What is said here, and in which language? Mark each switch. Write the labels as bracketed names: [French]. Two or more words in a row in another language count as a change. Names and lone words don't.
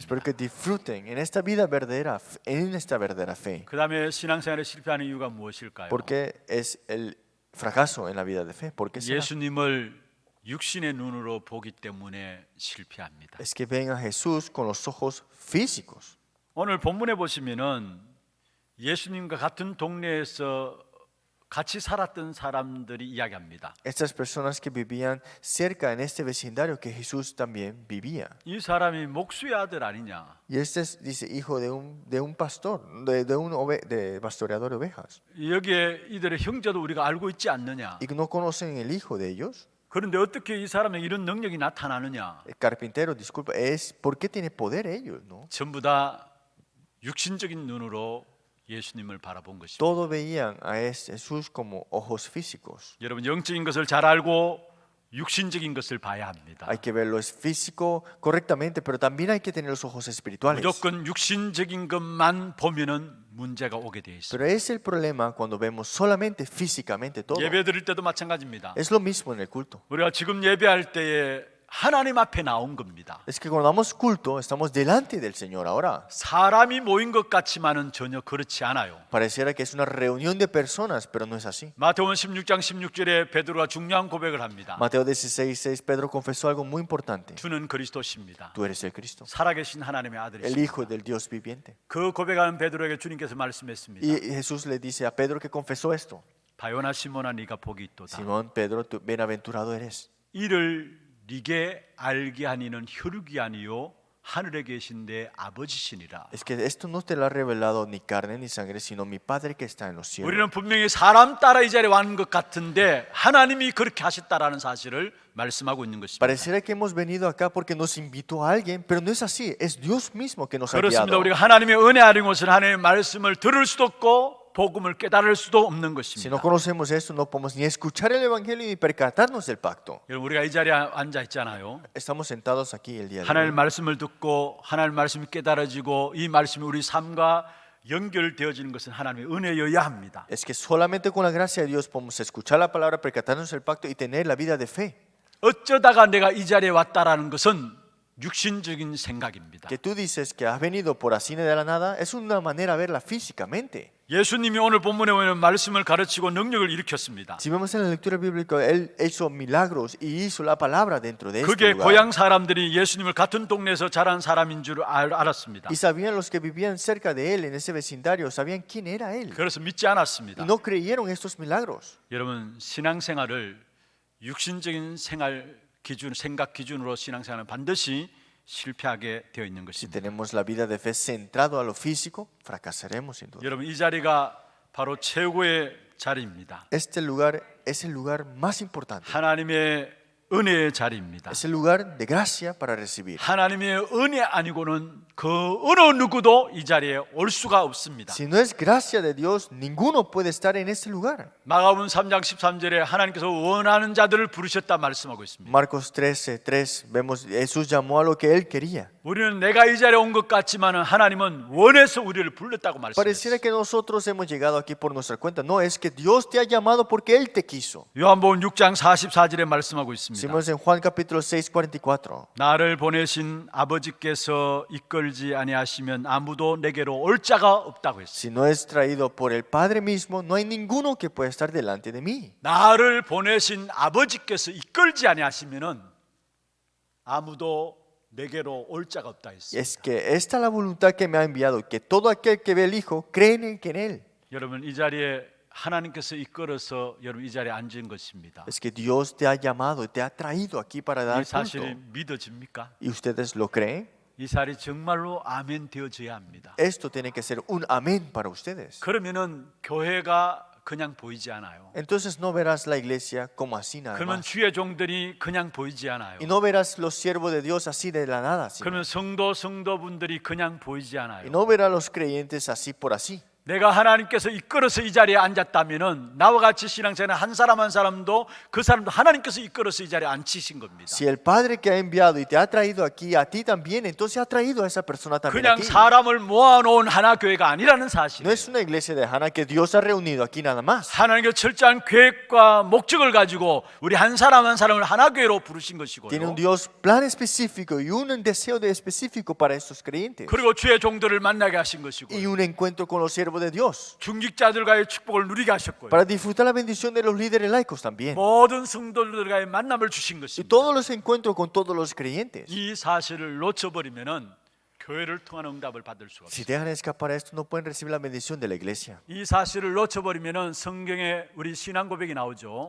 [Spanish] Espero que disfruten en esta vida verdadera, en esta verdadera fe. [Korean] 그다음에 신앙 생활에 실패하는 이유가 무엇일까요? [Spanish] Porque es el fracaso en la vida de fe. ¿Por qué será? [Korean] 예수님을 육신의 눈으로 보기 때문에 실패합니다. [Spanish] Es que ven a Jesús con los ojos físicos. [Korean] 오늘 본문에 보시면은 예수님과 같은 동네에서 같이 살았던 사람들이 이야기합니다. [Spanish] Estas personas que vivían cerca en este vecindario que Jesús también vivía. [Korean] 이 사람이 목수의 a들 아니냐? [Spanish] Y este es, dice, hijo de un pastor, de pastoreador de ovejas. [Korean] 여기에 이들의 형제도 우리가 알고 있지 않느냐? [Spanish] ¿Y no conocen el hijo de ellos? [Korean] 그런데 어떻게 이 사람에게 이런 능력이 나타나느냐? [Spanish] El carpintero, disculpa, ¿por qué tiene poder ellos? ¿No? [Korean] 전부 다 육신적인 눈으로 예수님을 바라본 것입니다. [Spanish] Todo veían a Jesús como ojos físicos. [Korean] 여러분 영적인 것을 잘 알고 육신적인 것을 봐야 합니다. [Spanish] Hay que verlo es físico correctamente, pero también hay que tener los ojos espirituales. [Korean] 무조건 육신적인 것만 보면은 문제가 오게 돼 있습니다. [Spanish] Pero es el problema cuando vemos solamente físicamente todo. [Korean] 예배 드릴 때도 마찬가지입니다. [Spanish] Es lo mismo en el culto. [Korean] 우리가 지금 예배할 때에 하나님 앞에 나온 겁니다. [Spanish] Es que cuando damos culto estamos delante del Señor ahora. [Korean] 사람이 모인 것 같지만은 전혀 그렇지 않아요. [Spanish] Pareciera que es una reunión de personas, pero no es así. [Korean] 마태복음 16장 16절에 베드로가 중요한 고백을 합니다. [Spanish] Mateo 16:6 Pedro confesó algo muy importante. [Korean] 주는 그리스도십니다. [Spanish] Tú eres el Cristo, [Korean] 살아계신 하나님의 [Spanish] el [Korean] 아들이십니다. [Spanish] Hijo del Dios viviente. [Korean] 그 고백하는 베드로에게 주님께서 말씀했습니다. [Spanish] Y Jesús le dice a Pedro que confesó esto. [Korean] 바요나 시몬아 네가 복이 있도다. [Spanish] Simón, Pedro, tú bienaventurado eres. [Korean] 이를 네게 알게 하니는 혈육이 아니요 하늘에 계신데 아버지시니라. [Spanish] Es que esto no te lo ha revelado ni carne ni sangre, sino mi Padre que está en los cielos. [Korean] 우리는 분명히 사람 따라 이 자리에 왔는 것 같은데 하나님이 그렇게 하셨다라는 사실을 말씀하고 있는 것입니다. [Spanish] Pareciera que hemos venido acá porque nos invitó a alguien, pero no es así. Es Dios mismo que nos ha [Korean] 그렇습니다. [Spanish] guiado. [Korean] 우리가 하나님의 은혜 아닌 것은 하나님의 말씀을 들을 수도 없고 복음을 깨달을 수도 없는 [Spanish] Si no [Korean] 것입니다. [Spanish] conocemos esto, no podemos ni escuchar el Evangelio ni percatarnos del pacto. [Korean] 여러분 우리가 이 자리에 앉아 있잖아요. [Spanish] Estamos sentados aquí el día de [Korean] 하나님의 [Spanish] hoy. [Korean] 말씀을 듣고 하나님의 말씀이 깨달아지고 이 말씀이 우리 삶과 연결되어지는 것은 하나님의 은혜여야 합니다. [Spanish] Es que solamente con la gracia de Dios podemos escuchar la palabra, percatarnos del pacto y tener la vida de fe. [Korean] 어쩌다가 내가 이 자리에 왔다라는 것은 육신적인 생각입니다. [Spanish] Que tú dices que has venido por así de la nada, es una manera de verla físicamente. [Korean] 예수님이 오늘 본문에 보면 말씀을 가르치고 능력을 일으켰습니다. [Spanish] Si vemos en la lectura bíblica, Él hizo milagros y hizo la palabra dentro de este [Korean] 그게 [Spanish] lugar. [Korean] 고향 사람들이 예수님을 같은 동네에서 자란 사람인 줄 알았습니다. [Spanish] Y sabían los que vivían cerca de Él, en ese vecindario, sabían quién era Él. [Korean] 그래서 믿지 않았습니다. [Spanish] Y no creyeron estos milagros. [Korean] 여러분 신앙생활을 육신적인 생각 기준으로 신앙생활은 반드시 실패하게 되어 있는 [Spanish] Si [Korean] 것입니다. [Spanish] tenemos la vida de fe centrado a lo físico, fracasaremos sin duda. [Korean] 여러분 이 자리가 바로 최고의 자리입니다. [Spanish] Este lugar es el lugar más importante. [Korean] 하나님의 은혜의 자리입니다. [Spanish] Es el lugar de gracia para recibir. [Korean] 하나님의 은혜 아니고는 그 어느 누구도 이 자리에 올 수가 없습니다. [Spanish] Si no es gracia de Dios, ninguno puede estar en este lugar. [Korean] 마가복음 3장 13절에 하나님께서 원하는 자들을 부르셨다 말씀하고 있습니다. [Spanish] Marcos 13:3 vemos Jesús llamó a lo que él quería. [Korean] 우리는 내가 이 자리에 온 것 같지만 하나님은 원해서 우리를 불렀다고 [Spanish] Pareciera [Korean] 말씀했어요. [Spanish] que nosotros hemos llegado aquí por nuestra cuenta. No, es que Dios te ha llamado porque Él te quiso. [Korean] 요한복음 6장 44절에 말씀하고 있습니다. [Spanish] Si vemos en Juan capítulo 6:44. [Korean] 나를 보내신 아버지께서 이끌지 아니하시면 아무도 내게로 올 자가 없다고 했어요. [Spanish] Si no es traído por el Padre mismo, no hay ninguno que pueda estar delante de mí. [Korean] 나를 보내신 아버지께서 이끌지 아니하시면은 아무도 내게로 올 자가 없다 했어요. [Spanish] Es que esta es la voluntad que me ha enviado, que todo aquel que ve el Hijo cree en Él. [Korean] 여러분 이 자리에 하나님께서 이끌어서 여러분 이 자리에 앉은 것입니다. [Spanish] Es que Dios te ha llamado y te ha traído aquí para [Korean] 이 [Spanish] dar [Korean] 사실이 [Spanish] culto. [Korean] 믿어집니까? [Spanish] ¿Y ustedes lo creen? [Korean] 이 사실이 정말로 아멘 되어져야 합니다. [Spanish] Esto tiene que ser un amén para ustedes. [Korean] 그러면은 교회가 그냥 보이지 않아요. [Spanish] Entonces no verás la iglesia como así nada [Korean] 그러면 [Spanish] más. [Korean] 주의 종들이 그냥 보이지 않아요. [Spanish] Y no verás los siervos de Dios así de la nada. Sino. [Korean] 그러면 성도분들이 그냥 보이지 [Spanish] Y [Korean] 않아요. [Spanish] no verás los creyentes así por así. [Korean] 내가 하나님께서 이끌어서 이 자리에 앉았다면은 나와 같이 신앙생활 한 사람 한 사람도 그 사람도 하나님께서 이끌어서 이 자리에 앉히신 겁니다. [Spanish] Si el Padre que ha enviado y te ha traído aquí, a ti también, entonces ha traído a esa persona también [Korean] 그냥 [Spanish] aquí. [Korean] 사람을 모아놓은 하나 교회가 아니라는 [Spanish] No [Korean] 사실이에요. [Spanish] es una iglesia de Hana que Dios ha reunido aquí nada más. [Korean] 하나님께서 철저한 계획과 목적을 가지고 우리 한 사람 한 사람을 하나 교회로 부르신 [Spanish] Tiene [Korean] 것이고요. [Spanish] un Dios plan específico y un deseo específico para estos creyentes. [Korean] 그리고 주의 종들을 만나게 하신 것이고요. [Spanish] Y un encuentro con los siervos de Dios. [Korean] 중직자들과의 축복을 누리게 하셨고요. [Spanish] Para disfrutar la bendición de los líderes laicos también. [Korean] 모든 성도들과의 만남을 주신 [Spanish] Y [Korean] 것입니다. [Spanish] todos los encuentros con todos los creyentes. [Korean] 이 사실을 놓쳐버리면은 교회를 통한 응답을 받을 수가 [Spanish] Si [Korean] 없어요. [Spanish] dejan escapar esto, no pueden recibir la bendición de la iglesia. [Korean] 이 사실을 놓쳐버리면은 성경에 우리 신앙 고백이 나오죠.